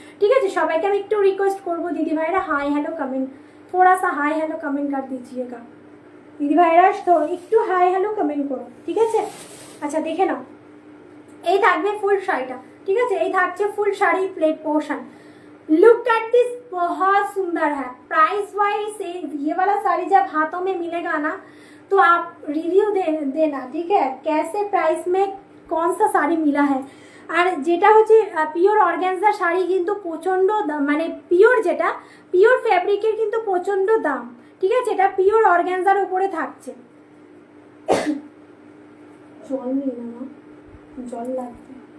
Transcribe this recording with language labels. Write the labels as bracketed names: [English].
[Bangla] ঠিক আছে, সবাইকে আমি একটু রিকোয়েস্ট করবো দিদি ভাইরা, হাই হ্যালো কমেंट, [Hindi] थोड़ा सा हाई हेलो कमेंट कर दीजिएगा [Bangla] দিদি ভাইরা, তো একটু হাই হ্যালো কমেন্ট করো। ঠিক আছে, আচ্ছা দেখে নাও, এই থাকবে ফুল শাড়িটা। ঠিক আছে, এই থাকছে ফুল sari প্লেट portion. [Hindi] Look at this, बहुत सुंदर है। प्राइस वाइज ये वाला साड़ी जब हाथों में मिलेगा ना तो आप रिव्यू देना। ठीक है, कैसे प्राइस में कौन सा শাড়ি मिला है। [Bangla] আর যেটা হচ্ছে পিওর অর্গানজা শাড়ি কিন্তু প্রচণ্ড মানে পিওর, যেটা পিওর ফ্যাব্রিকের কিন্তু প্রচণ্ড দাম। ঠিক আছে, এটা পিওর অর্গানজার উপরে থাকছে। জল নিয়ে না, জল লাগবে।